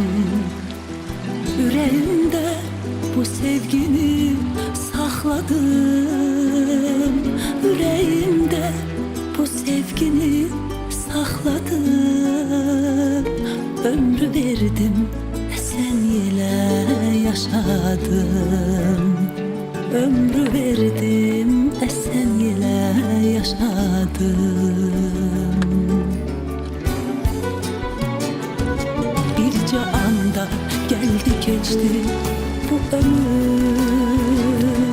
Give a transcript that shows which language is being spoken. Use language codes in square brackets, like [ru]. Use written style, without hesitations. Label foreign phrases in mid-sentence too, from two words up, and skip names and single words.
[az] Ürəyimdə bu sevgini saxladım. Ürəyimdə bu sevgini saxladım. Ömrü verdim, sən ilə yaşadım. Ömrü verdim, esen ile yaşadım. [tr] Birce anda geldi geçti bu ömür.